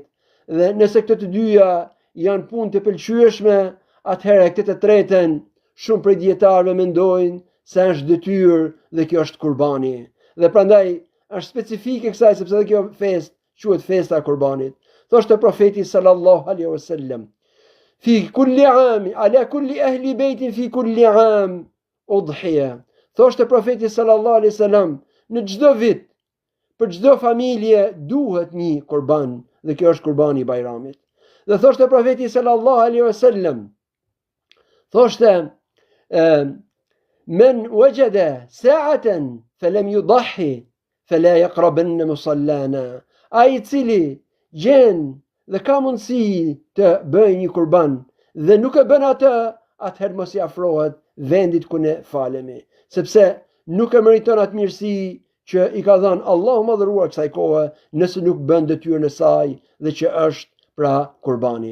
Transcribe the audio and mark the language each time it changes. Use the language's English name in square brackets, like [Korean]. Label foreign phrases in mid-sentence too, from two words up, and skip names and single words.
[Albanian] Dhe nëse këto të dyja janë punë të pëlqyeshme, atëherë këtë të tretën shumë prej dietarëve mendojnë se është detyrë dhe kjo është kurbani. Dhe prandaj është specifike kësaj sepse edhe kjo festë quhet festa e kurbanit. Thoshte profeti [Arabic] صلى الله عليه وسلم في كل عام على كل أهل بيت في كل عام أضحية." [Albanian] Thoshte profeti [Arabic] صلى الله عليه وسلم, [Albanian] në çdo vit, për çdo familje duhet një kurban, dhe kjo është kurbani i Bajramit. Dhe thoshte profeti [Arabic] صلى الله عليه وسلم, thoshte: "من وجد سعة فلم يضح فلا يقربن مصلانا." [Albanian] Ai i cili gjen dhe ka mundësi të bëjë një kurban dhe nuk e bën atë, atëherë mos i afrohet vendit ku ne falemi, sepse nuk e meriton atë mirësi që i ka dhënë Allahu madhëruar kësaj kohe nëse nuk bën detyrën e saj dhe që është pra kurbani.